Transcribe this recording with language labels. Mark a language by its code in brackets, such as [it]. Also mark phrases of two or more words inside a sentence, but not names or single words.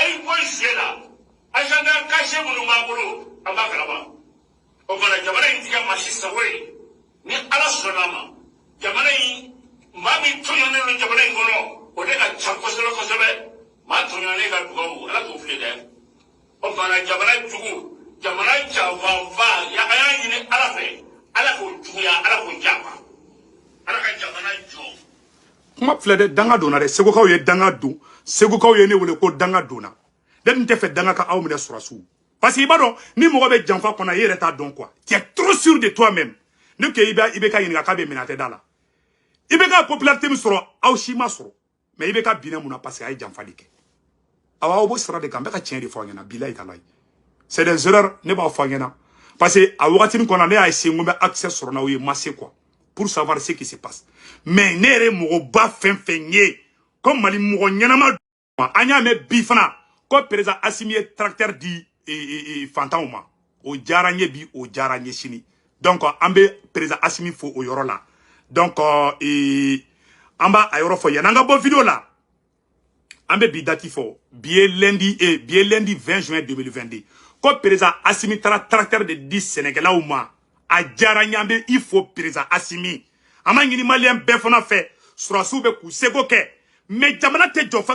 [bm] ye bɔ zen la [fr] agenda caché [bm] minnu b'a bolo an b'a kalama o kumana jamana in tigɛ maa si sago ye ni Ala sɔnna a ma jamana in maa min tɔɲɔnnen don jamana in kɔnɔ o de ka ca kosɛbɛ maa tɔɲɔnnen ka dugawu Ala t'o fili dɛ o kumana jamana jugu jamana janfanba a y'a ɲini Ala fɛ Ala k'o juguya Ala k'o janfa Ala ka jamana jɔ kuma filɛ dɛ danga donna dɛ segukaw ye danga don segukaw ye ne wele ko danga donna ne tun tɛ fɛ danga ka aw minɛ surasiw [fr] parce que [bm] i b'a dɔn ni mɔgɔ bɛ janfa kɔnɔ i yɛrɛ t'a dɔn [fr] quoi tu es trop sûr de toi même [bm] ne ko i bɛ ka ɲininka k'a bɛ minɛ a tɛ da la i bɛ ka popularité min sɔrɔ aw si ma sɔrɔ mais i bɛ ka binɛ mun na [fr] parce que [bm] a ye janfa de kɛ aw b'o sira de kan n bɛ ka tiɲɛ de fɔ aw ɲɛna [ar] بالله تالله [fr] c'est des erreurs [bm] ne b'a fɔ aw ɲɛna [fr] parce que [bm] a wagati kɔnɔ ne y'a essayé n ko n bɛ accès sɔrɔ n'aw ye ma se [fr] quoi pour savoir ce qui se passe mais [bm] ne yɛrɛ mɔgɔba fɛn ye ko Mali mɔgɔ ɲɛnama an y'a mɛn bi fana ko président Assimi ye tracteur di fantanw ma o diyara n ye bi o diyara n ye sini donc an bɛ président Assimi fo o yɔrɔ la donc an b'a a yɔrɔ fɔ yan'an ka bɔ vidéo la an bɛ bi date fɔ bi ye [fr] lundi 20 juin 2022 [bm] ko président Assimi taara tracteur de di Sénégalais ma a diyara n ye an bɛ i fo président Assimi an ma ɲini maliyɛn bɛɛ fana fɛ surasiw bɛ k'u seko kɛ mais jamana tɛ jɔ f'an